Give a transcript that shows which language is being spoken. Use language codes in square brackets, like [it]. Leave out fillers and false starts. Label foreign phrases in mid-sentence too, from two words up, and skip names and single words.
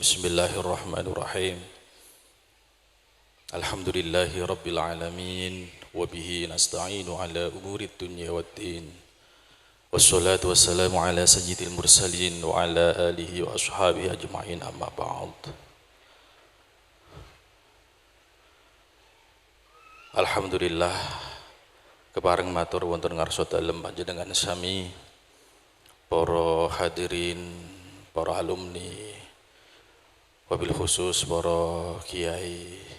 [ar] بسم الله الرحمن الرحيم. الحمد لله رب العالمين وبه نستعين على أمور الدنيا والدين. والصلاة والسلام على سيد المرسلين وعلى آله وأصحابه أجمعين أما بعد. [jv] Alhamdulillah kepareng matur wonten ngarsa dalem panjenengan sami para hadirin, para alumni, [ar] وبالخصوص [jv] para kiai,